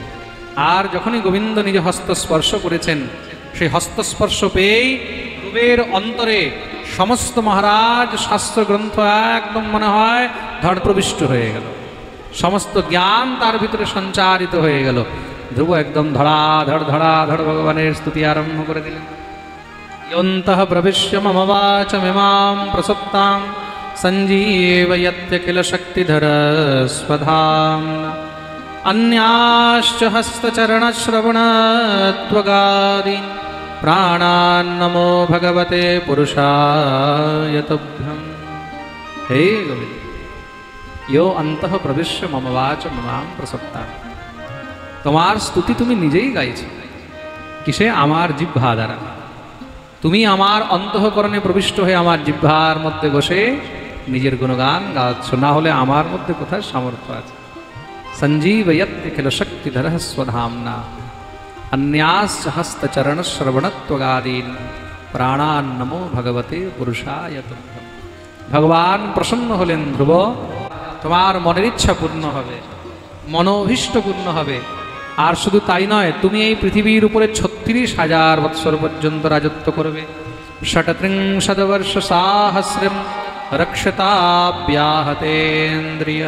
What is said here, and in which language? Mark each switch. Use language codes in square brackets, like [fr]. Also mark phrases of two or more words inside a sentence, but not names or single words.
[bn] আর যখনই গোবিন্দ নিজ হস্ত স্পর্শ করেছেন, সেই হস্তস্পর্শ পেয়েই ধ্রুবের অন্তরে সমস্ত মহারাজ শাস্ত্র গ্রন্থ একদম মনে হয় ধড় প্রবিষ্ট হয়ে গেল, সমস্ত জ্ঞান তার ভিতরে সঞ্চারিত হয়ে গেল। ধ্রুব একদম ধড়াধড় ভগবানের স্তুতি আরম্ভ করে দিলেন। [sa] ইয়ন্তঃ প্রবিশ্য মম বাচমিমাং প্রসুপ্তাং সঞ্জীবয়ত্য কিল শক্তিধর স্বধাম্না अन्याश्च हस्तचरणश्रवणत्वगादीन् प्राणान् नमो भगवते पुरुषाय तुभ्यम्। हे गोविंद, यो अन्तः प्रविश्य मम वाच ममां प्रसक्ता। [bn] তোমার স্তুতি তুমি নিজেই গাইছো। কিসে? আমার জিহ্বা দ্বারা। তুমি আমার অন্তঃকরণে প্রবিষ্ট হয়ে আমার জিহ্বার মধ্যে বসে নিজের গুণগান গাচ্ছ, না হলে আমার মধ্যে কোথায় সামর্থ্য আছে? [sa] সঞ্জীবয়ত্য কিল শক্তিধর স্বধাম্না अन्याश्च हस्तचरण श्रवणत्वगादीन् प्राणान् नमो भगवते पुरुषाय तुभ्यम्। [bn] ভগবান প্রসন্ন হলেন। ধ্রুব, তোমার মনের ইচ্ছা পূর্ণ হবে, মনোভীষ্ট পূর্ণ হবে। আর শুধু তাই নয়, তুমি এই পৃথিবীর উপরে ৩৬,০০০ বৎসর পর্যন্ত রাজত্ব করবে। [sa] ষটত্রিংশদ বর্ষ সাহস্রম রক্ষতাব্যাহতেন্দ্রিয়ঃ।